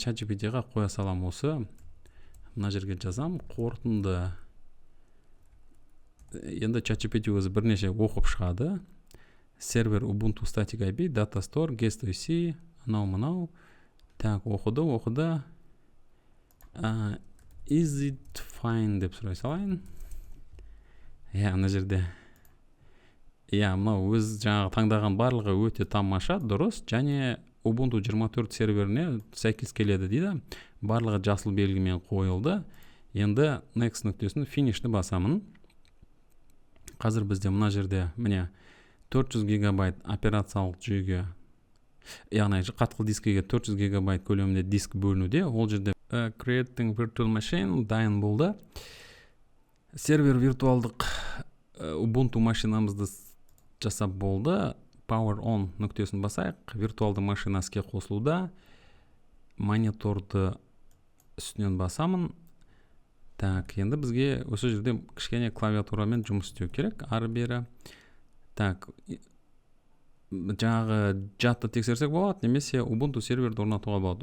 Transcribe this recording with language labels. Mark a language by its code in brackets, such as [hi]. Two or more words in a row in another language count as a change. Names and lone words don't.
[kk] ChatGPT-ға қоя салам осы. Мына жерге жазам, қорытынды. Енді ChatGPT өзі бірнеше оқып шығады. [en] Сервер Ubuntu Static IP, Datastore, Guest OC, [kk] анау. Так, оқыды. [en] Is it fine [kk] деп сұрай салайын. Мына жерде. Мынау өз жаңағы таңдаған барлығы өте тамаша, дұрыс, және Ubuntu 24 серверіне сәйкес келеді дейді. Барлығы жасыл белгімен қойылды. Енді next нүктесін finish'ті басамын. Қазір бізде мына жерде міне 400 гигабайт операциялық жүйеге, яғни қатқыл дискіге 400 гигабайт көлемінде диск бөлінуде. Ол жерде [en] creating virtual machine [kk] дайын болды. Сервер виртуалдық Ubuntu машинамызды жасап болды. [en] Power on [kk] нүктесін басайық. Виртуалды машина іске қосылуда. Мониторды үстінен басамын. Так, енді бізге осы жерде кішкене клавиатурамен жұмыс істеу керек. Ары бері. Так, жаңағы жадты тексерсек болады, немесе Ubuntu серверді орнатуға болады.